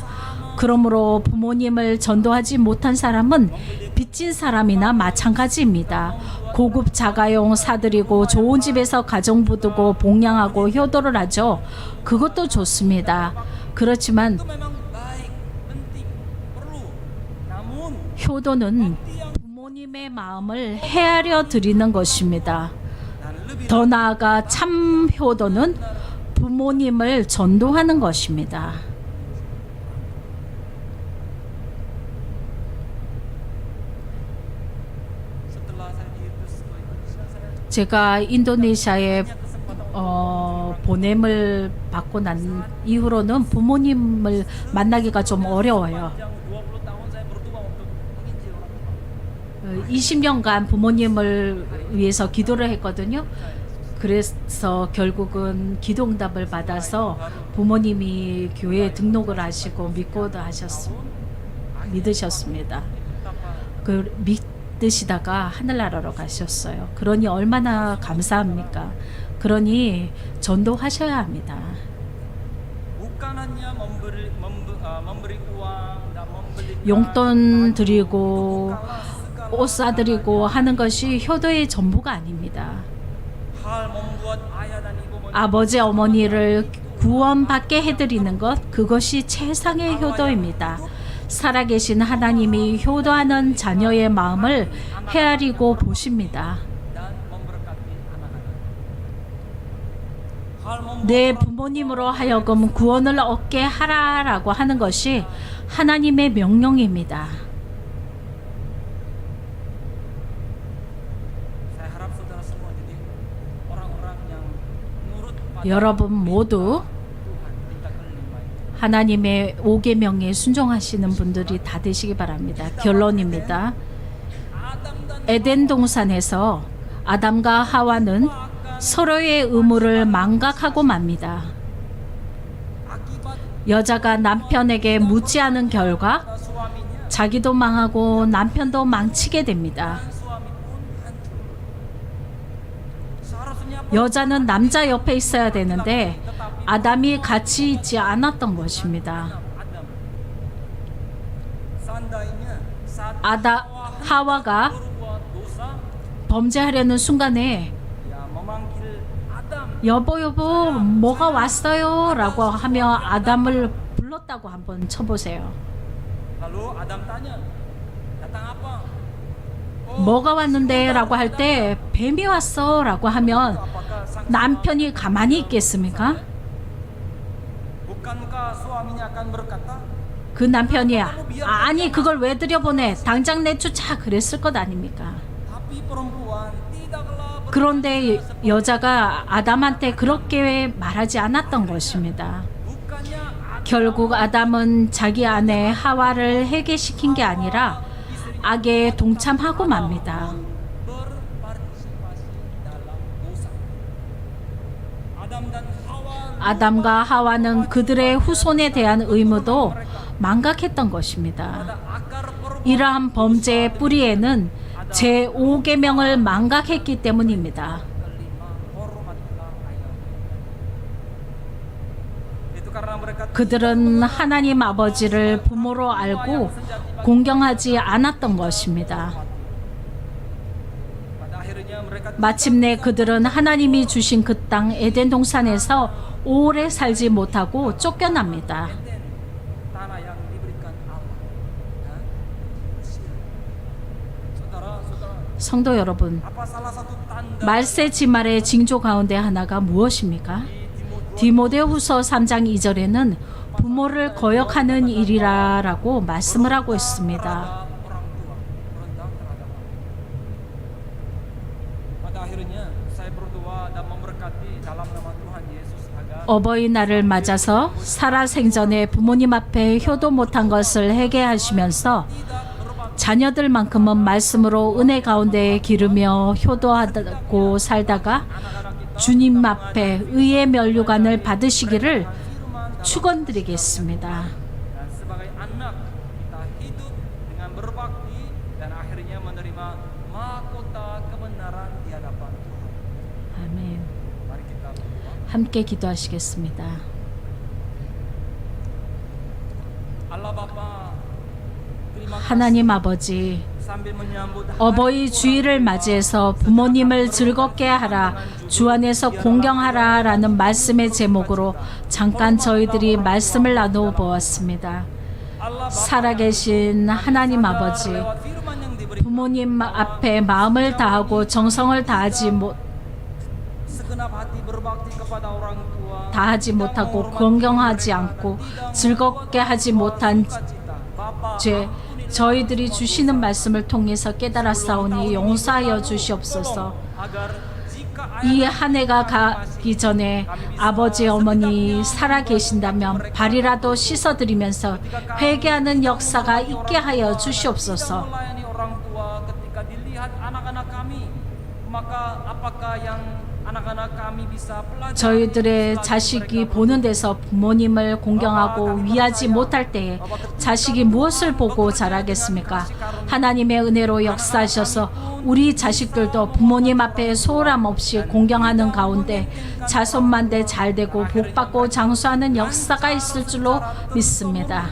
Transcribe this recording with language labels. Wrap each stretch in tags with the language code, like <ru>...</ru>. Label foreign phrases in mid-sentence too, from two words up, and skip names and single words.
<ko>그러므로 부모님을 전도하지 못한 사람은 빚진 사람이나 마찬가지입니다. 고급 자가용 사들이고 좋은 집에서 가정부 두고 봉양하고 효도를 하죠. 그것도 좋습니다. 그렇지만</ko> <id>itu memang baik, penting, perlu. Namun</id> <ko>효도는 부모님의 마음을 헤아려 드리는 것입니다.</ko> <id>dan lebih</id> <ko>더 나아가 참 효도는 부모님을 전도하는 것입니다.</ko> <id>setelah saya diutus ke Indonesia saya</id> <ko>제가 인도네시아에 보냄을 받고 난 이후로는 부모님을 만나기가 좀 어려워요.</ko> <id>yang 20 tahun saya berdoa untuk menginjil orang tua.</id> <ko>20년간 부모님을 위해서 기도를 했거든요. 그래서 결국은 기도응답을 받아서 부모님이 교회에 등록을 하시고 믿으셨습니다. 그 믿으시다가 하늘나라로 가셨어요. 그러니 얼마나 감사합니까? 그러니 전도하셔야 합니다.</ko> <id>hanya memberi uang dan membeli</id> <ko>용돈 드리고 옷 사드리고 하는 것이 효도의 전부가 아닙니다.</ko> <id>hal membuat ayah dan ibu</id> <ko>아버지 어머니를 구원받게 해드리는 것, 그것이 최상의 효도입니다. 살아계신 하나님이 효도하는 자녀의 마음을 헤아리고 보십니다.</ko> <id>dan memberkati anak-anak. Hal membuat</id> <ko>내 부모님으로 하여금 구원을 얻게 하라라고 하는 것이 하나님의 명령입니다.</ko> <id>saya harap saudara semua jadi orang-orang yang nurut pada</id> <ko>여러분 모두</ko> <id>Tuhan, minta kelima itu.</id> <ko>하나님의 5계명에 순종하시는 분들이 다 되시기 바랍니다. 결론입니다.</ko> <id>Adam dan</id> <ko>에덴 동산에서 아담과 하와는 서로의 의무를 망각하고 맙니다.</ko> <id>akibat</id> <ko>여자가 남편에게 묻지 않은 결과</ko> <id>suaminya</id> <ko>자기도 망하고 남편도 망치게 됩니다.</ko> <id>suami pun hancur. Seharusnya</id> <ko>여자는 남자 옆에 있어야 되는데 아담이 같이 있지 않았던 것입니다.</ko> <id>Adam. Seandainya saat</id> <ko>하와가</ko> <id>berbuat dosa,</id> <ko>범죄하려는 순간에</ko> <id>ya memanggil Adam.</id> <ko>여보 뭐가 왔어요 라고 하며 아담을 불렀다고 한번 쳐보세요.</ko> <id>Lalu Adam tanya, datang apa?</id> <ko>뭐가 왔는데 라고 할 때 뱀이 왔어 라고 하면</ko> <id>Apakah sang</id> <ko>남편이 가만히 있겠습니까?</ko> <id>bukankah suaminya akan berkata,</id> <ko>그 남편이 아니 그걸 왜 들여보내 당장 내쫓아 그랬을 것 아닙니까?</ko> <id>tapi perempuan tidaklah</id> <ko>그런데 여자가 아담한테 그렇게 말하지 않았던 것입니다.</ko> <id>bukannya</id> <ko>결국 아담은 자기 아내 하와를 해계시킨 게 아니라 악에 동참하고 맙니다.</ko> <id>berpartisipasi dalam dosa. Adam dan Hawa</id> <ko>아담과 하와는 그들의 후손에 대한 의무도 망각했던 것입니다.</ko> <id>akar perbuatan</id> <ko>이러한 범죄의 뿌리에는 제5계명을 망각했기 때문입니다.</ko> <id>kelima, hormatlah ayah. Itu karena mereka</id> <ko>그들은 하나님 아버지를 부모로 알고 공경하지 않았던 것입니다.</ko> <id>pada akhirnya mereka</id> <ko>마침내 그들은 하나님이 주신 그 땅 에덴 동산에서 오래 살지 못하고 쫓겨납니다.</ko> <id>Eden, tanah yang diberikan Allah. Nah, Mesir. Saudara-saudara,</id> <ko>성도 여러분,</ko> <id>apa salah satu tanda</id> <ko>말세 지말의 징조 가운데 하나가 무엇입니까? 디모데후서 3장 2절에는 부모를 거역하는 일이라라고 말씀을 하고 있습니다.</ko> <id>terhadap orang tua, rendang terhadap anak. Pada akhirnya saya berdoa dan memberkati dalam nama Tuhan Yesus agar</id> <ko>어버이날을 맞아서 살아생전에 부모님 앞에 효도 못한 것을 회개하시면서 자녀들만큼은 말씀으로 은혜 가운데 기르며 효도하고 살다가 주님 앞에 의의 면류관을 받으시기를 축원드리겠습니다.</ko> <id>dan sebagai anak kita hidup dengan berbakti dan akhirnya menerima mahkota kebenaran di hadapan Tuhan.</id> <ko>아멘.</ko> <id>Mari kita berdoa.</id> <ko>함께 기도하시겠습니다.</ko> <id>Allah Bapa, terima kasih</id> <ko>하나님 아버지,</ko> <id>sambil menyambut</id> <ko>어버이 주일을 맞이해서 부모님을 즐겁게 하라, 주 안에서 공경하라 라는 말씀의 제목으로 잠깐 저희들이 말씀을 나누어 보았습니다.</ko> <id>Allah Bapa,</id> <ko>살아계신 하나님 아버지,</ko> <id>lewat firman yang diberi</id> <ko>부모님 앞에 마음을 다하고 정성을</ko> <id>segenap hati berbakti kepada orang tua,</id> <ko>다하지 못하고 공경하지 않고 즐겁게 하지 못한</ko> <id>Bapa,</id> <ko>죄, 저희들이 주시는 말씀을 통해서 깨달았사오니 용서하여 주시옵소서.</ko> <id>agar jika</id> <ko>이 한 해가 가기 전에 아버지 어머니 살아 계신다면 발이라도 씻어드리면서 회개하는 역사가 있게 하여 주시옵소서.</ko> <id>melayani orang tua ketika dilihat anak-anak kami, maka apakah yang anak-anak kami bisa pelajari</id> <ko>저희들의 자식이 보는 데서 부모님을 공경하고 위하지 못할 때에 자식이 무엇을 보고 자라겠습니까? 하나님의 은혜로 역사하셔서 우리 자식들도 부모님 앞에 소홀함 없이 공경하는 가운데 자손만대 잘되고 복받고 장수하는 역사가 있을 줄로 믿습니다.</ko>